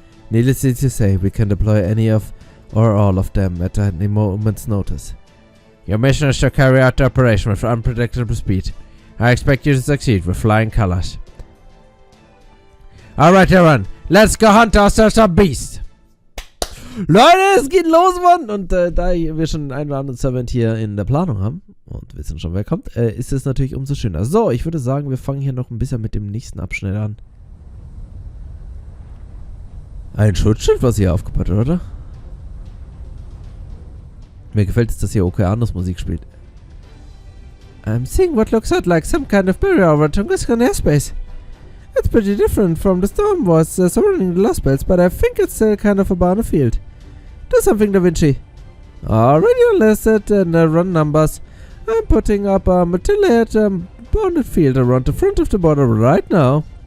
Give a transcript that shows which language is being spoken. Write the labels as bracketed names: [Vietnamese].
[English] Needless to say, we can deploy any of or all of them at any moment's notice. Your mission is to carry out the operation with unpredictable speed. I expect you to succeed with flying colors. Alright, everyone, let's go hunt ourselves a beast! [German] Leute, es geht los, Mann! Und da wir schon einen oder anderen Servant hier in der Planung haben und wissen schon, wer kommt, ist es natürlich umso schöner. So, ich würde sagen, wir fangen hier noch ein bisschen mit dem nächsten Abschnitt an. Ein Schutzschild, was hier aufgebaut wird, oder? Mir gefällt es, dass hier Okeanos Musik spielt. [English] I'm seeing what looks out like some kind of barrier over Tunguska airspace. It's pretty different from the storm was surrounding the Lost Belts, but I think it's still kind of a bounded field. Do something, Da Vinci. Already listed and run numbers. I'm putting up a multi-layered bounded field around the front of the border right now.